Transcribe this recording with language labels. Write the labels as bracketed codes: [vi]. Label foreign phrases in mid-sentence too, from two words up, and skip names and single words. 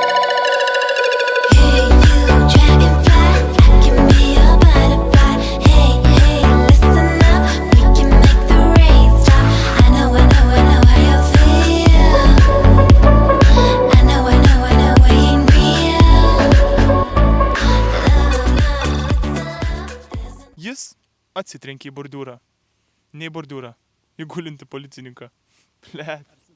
[en] Hey, you dragonfly, I can be a butterfly. Hey, hey, listen up, we can make the rain stop. I know how you feel. I know we ain't real. [lt] Jis atsitrenkė į bordiūrą. Ne į bordiūrą, į gulintį policininką. Blet.